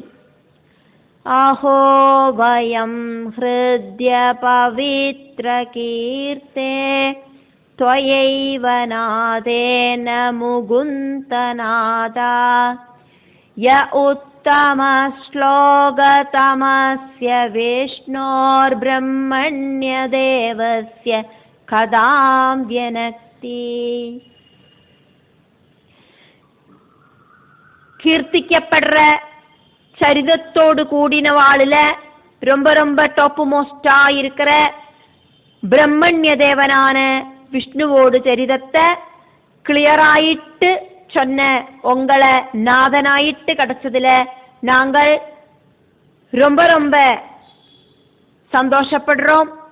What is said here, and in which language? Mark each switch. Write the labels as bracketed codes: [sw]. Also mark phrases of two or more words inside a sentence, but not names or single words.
[sa] अहो वयं हृद्य पवित्रकीर्ते त्वयैव नादेन मुकुन्दनाथा य उत्तमश्लोकतमस्य विष्णोर्ब्रह्मण्यदेवस्य कदां व्यनक्ति. [ta] கீர்த்திக்கப்படுற சரிதத்தோடு கூடினவாளுல ரொம்ப [en] top most [ta] இருக்கிற பிரம்மண்ய தேவனான விஷ்ணுவோடு சரிதத்தை கிளியராயிட்டு சொன்ன உங்களை நாதனாயிட்டு கிடைச்சதுல நாங்கள் ரொம்ப சந்தோஷப்படுறோம்.